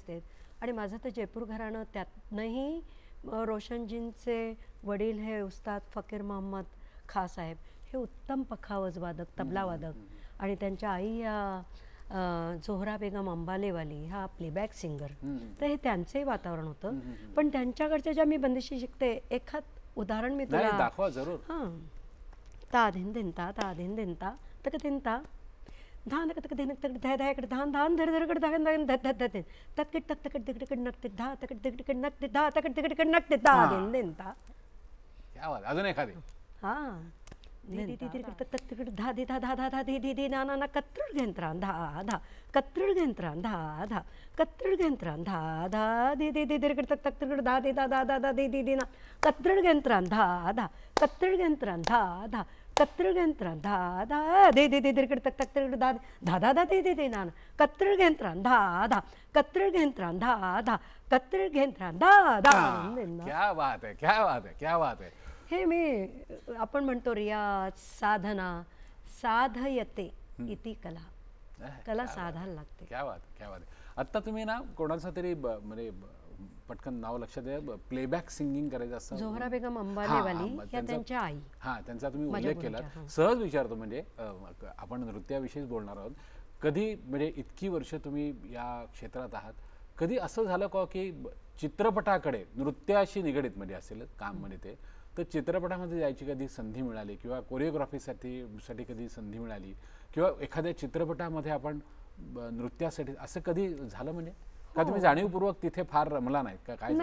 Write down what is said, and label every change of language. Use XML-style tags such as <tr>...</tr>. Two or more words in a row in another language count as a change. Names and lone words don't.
<mr>आणि माझं तर जयपूर घराणं त्यातनंही रोशनजींचे वडील हे उस्ताद फकीर मोहम्मद खा साहेब हे उत्तम पखावज वादक तबला वादक आणि त्यांच्या आई या झोहरा बेगम अंबालेवाली हा</mr> <en>playback singer.</en> <mr>तर हे त्यांचंही वातावरण होतं. पण त्यांच्याकडच्या ज्या मी बंदिशी शिकते एखाद उदाहरण मी तुला दाखवा जरूर. हां ता धिन धिनता ता धिन धिनता तक धिनता धान तक धिन तक धाय धाय कड धान धान धर धर कड धान धान धत धत धत तक तक तक तक तक नक तक धा तक तक तक नक तक धा तक तक तक नक तक ता धिन धिनता.</mr> <hi>क्या बात.</hi> <mr>अजून एखादी. हां दी दी दी तक तक तक धा दी धा धा धा धा दी दी दी ना ना ना कत्रुड घेंत्रा धा धा कत्रुड घेंत्रा धा धा कत्रुड घेंत्रा धा धा दी दी दी तक तक तक तक धा दी धा धा धा धा दी दी दी ना कत्रुड घेंत्रा धा धा कत्रुड घेंत्रा धा धा कत्रुड घेंत्रा धा धा दी दी दी तक तक तक धा धा धा धा दी दी दी ना कत्रुड घेंत्रा धा धा कत्रुड घेंत्रा धा धा कत्रुड घेंत्रा धा धा.</mr> <hi>क्या बात है, क्या बात है, क्या बात है.</hi> <mr>हे मी आपण म्हणतो रियाज साधना</mr> <sa>साधयते इति कला.</sa> <mr>कला साधायला लागते.</mr> <hi>क्या बात, क्या बात.</hi> <mr>आता तुम्ही ना कोणाचा तरी म्हणजे पटकन नाव लक्षात द्या</mr> <en>playback singing</en> <mr>करायचं असतं. झोहरा बेगम अंबालेवाली या त्यांच्या आई. हा त्यांचा तुम्ही उल्लेख केला. सहज विचारतो म्हणजे आपण नृत्याविषयीच बोलणार आहोत. कधी म्हणजे इतकी वर्ष तुम्ही या क्षेत्रात आहात कधी असं झालं का की चित्रपटाकडे नृत्याशी निगडीत म्हणजे असेल काम म्हणजे ते तर चित्रपटामध्ये जायची कधी संधी मिळाली किंवा कोरिओग्राफीसाठी कधी संधी मिळाली किंवा एखाद्या चित्रपटामध्ये आपण नृत्यासाठी असं कधी झालं म्हणजे का तुम्ही जाणीवपूर्वक तिथे फार रमला नाही का काय?</mr>